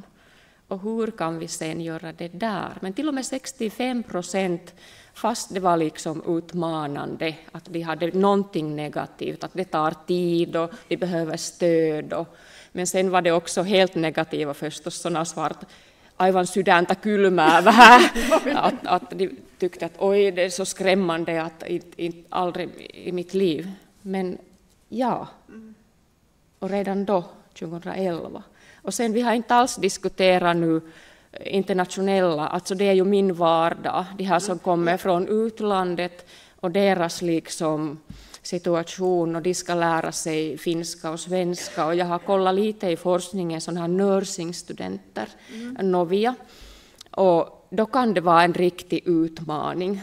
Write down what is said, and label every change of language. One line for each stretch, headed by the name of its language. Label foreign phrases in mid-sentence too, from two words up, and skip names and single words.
Swedish: Och hur kan vi sen göra det där? Men till och med 65%, fast det var liksom utmanande, att vi hade någonting negativt, att det tar tid och vi behöver stöd. Men sen var det också helt negativa förstås, sådana svart,
Finnish: aivan sydäntä kylmää vähän,
Swedish: att de tyckte att oj, det är så skrämmande att aldrig i mitt liv. Men ja, och redan då, 2011. Och sen vi har inte alls diskuterat nu internationella, alltså det är ju min vardag, de här som kommer från utlandet och deras liksom situation, och de ska lära sig finska och svenska, och jag har kollat lite i forskningen sådana här nursingstudenter, novia, och då kan det vara en riktig utmaning.